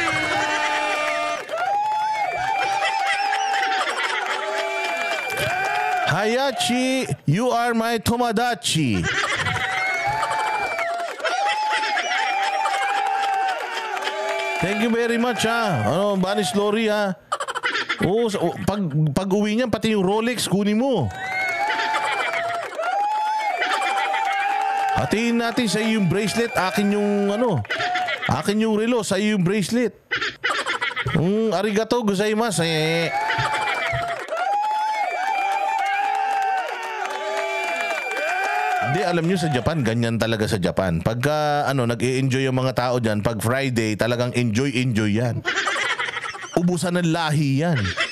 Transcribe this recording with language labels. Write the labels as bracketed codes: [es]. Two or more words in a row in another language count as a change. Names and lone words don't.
[tl] Hayashi, [en] you are my Tomadachi. Thank you very much [tl] Banis Lori pag uwi niyan, pati yung Rolex kunin mo. Hatiin natin sa iyo yung bracelet, akin yung relo, sa iyo yung bracelet. [ja] ありがとうございます. [tl] Hindi, alam nyo sa Japan, ganyan talaga sa Japan. Pagka nag-i-enjoy yung mga tao dyan, pag Friday, talagang enjoy yan. Ubusan ng lahi yan.